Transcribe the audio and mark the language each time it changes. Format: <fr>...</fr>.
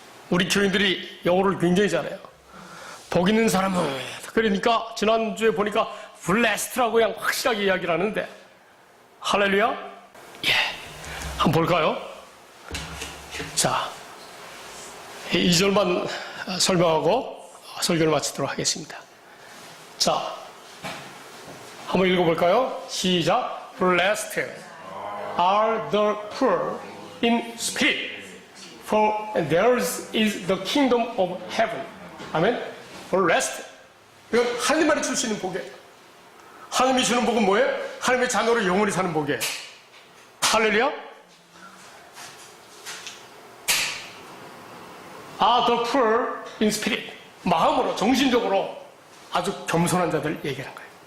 <ko>우리 교인들이 영어를 굉장히 잘해요. 복 있는 사람은, 그러니까 지난주에 보니까 blessed라고 그냥 확실하게 이야기를 하는데, 할렐루야. 예, 한번 볼까요? 자, 2절만 설명하고 설교를 마치도록 하겠습니다. 자, 한번 읽어볼까요? 시작.</ko> <en>Blessed are the poor in spirit, for theirs is the kingdom of heaven.</en> <ko>아멘.</ko> <en>Blessed.</en> <ko>이건 하나님만이 줄 수 있는 복이에요. 하나님이 주는 복은 뭐예요? 하나님의 자녀로 영원히 사는 복이에요. 할렐루야.</ko> <en>Are the poor in spirit.</en> <ko>마음으로, 정신적으로 아주 겸손한 자들 얘기하는 거예요.</ko>